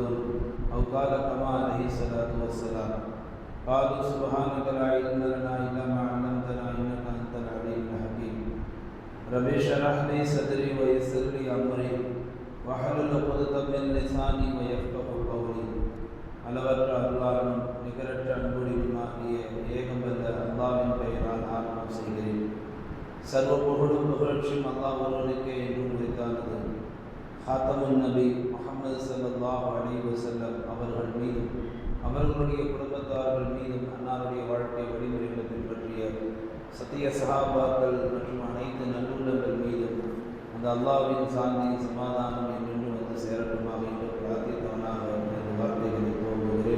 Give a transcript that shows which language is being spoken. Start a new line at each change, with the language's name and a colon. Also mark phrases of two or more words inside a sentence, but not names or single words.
Arabic: أو قال كما عليه الصلاة والسلام. قالوا سبحانك لا علم لنا إلا ما علمتنا إنك أنت العليم الحكيم. رب اشرح لي صدري ويسر لي أمري واحلل عقدة من لساني ويفقهوا قولي.
Tamil: அளவற்ற அருளாளனும் நிகரற்ற அன்புடையுமாகிய ஏகம்பல்ல அல்லாஹ்வின் பெயரால் ஆரம்பம் செய்கிறேன். சர்வ புகழும் புகழ்ச்சியும் அல்லாஹ் ஒருவனுக்கே என்றும் உரித்தானது. ஹாத்தமுன் நபி முஹம்மது
Arabic: صلى الله عليه وسلم
Tamil: அவர்கள் மீதும் அவர்களுடைய குடும்பத்தார்கள் மீதும் அன்னாருடைய வாழ்க்கை வழிமுறைகளை பின்பற்றிய சத்திய சஹாபாக்கள் மற்றும் அனைத்து நல்லுள்ளங்கள் மீதும் அந்த அல்லாஹ்வின் சாந்தி சமாதானம் என்றென்று வந்து சேரட்டுமாக என்று பிரார்த்தித்தவனாக எனது வார்த்தைகளை துவங்குகிறேன்.